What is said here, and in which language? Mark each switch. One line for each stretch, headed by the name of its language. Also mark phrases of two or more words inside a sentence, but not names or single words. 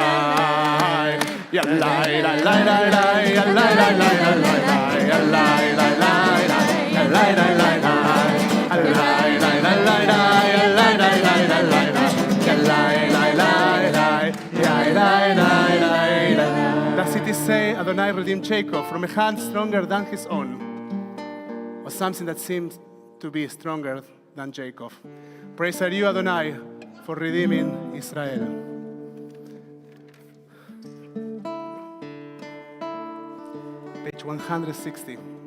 English: Yeah, lie, lie, lie, lie, lie, yeah, lie, lie, lie, lie, lie, lie. Yeah, lie, lie, lie, lie, yeah, lie, lie, lie, lie. Yeah, lie, lie, lie, lie, lie, yeah, lie, lie, lie, lie, lie, lie. Yeah, lie, lie, lie, lie, yeah, lie, lie, lie, lie. Does it say Adonai redeemed Jacob from a hand stronger than his own, or something that seems to be stronger than Jacob? Praise are you, Adonai, for redeeming Israel. Page 160.